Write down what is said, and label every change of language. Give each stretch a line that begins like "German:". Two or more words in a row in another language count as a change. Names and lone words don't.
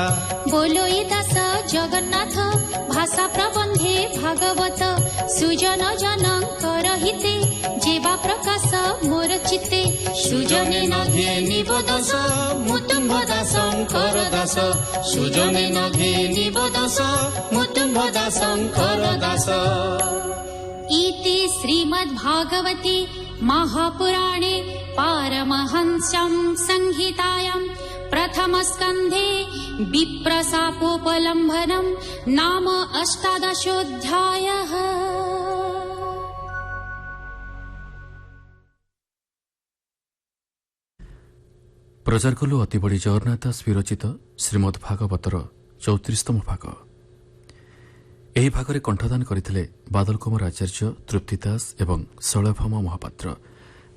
Odia: ବୋଲୋ ଏ ଦାସ ଜଗନ୍ନାଥ ଭାଷା ପ୍ରବନ୍ଧେ ଭାଗବତ ସୁଜନ ଜନଙ୍କର ହିତେ ଯେବା ପ୍ରକାଶ ମୋର ଚିତେ ସୁଜନେ ନ ଘେନିବ ଦାସ ମୁଁ ତୁମ୍ଭ ଦାସଙ୍କର ଦାସ ସୁଜନେ ନ ଘେନିବ ଦାସ ମୁଁ ତୁମ୍ଭ ଦାସଙ୍କର ଦାସ
Sanskrit: इति श्रीमद्भागवते महापुराणे पारमहंस्यां संहितायां प्रथमस्कन्धे विप्रशापोपलम्भनं नाम 18
Odia: ପ୍ରଚାର କଲୁ ଅତିବଡ଼ି ଜଗନ୍ନାଥ ଦାସ ବିରଚିତ ଶ୍ରୀମଦ୍ ଭାଗବତର 34ତମ ଭାଗ। ଏହି ଭାଗରେ କଣ୍ଠଦାନ କରିଥିଲେ ବାଦଲ କୁମାର ଆଚାର୍ଯ୍ୟ, ତୃପ୍ତି ଦାସ ଏବଂ ଶୈଳଭୌମ ମହାପାତ୍ର।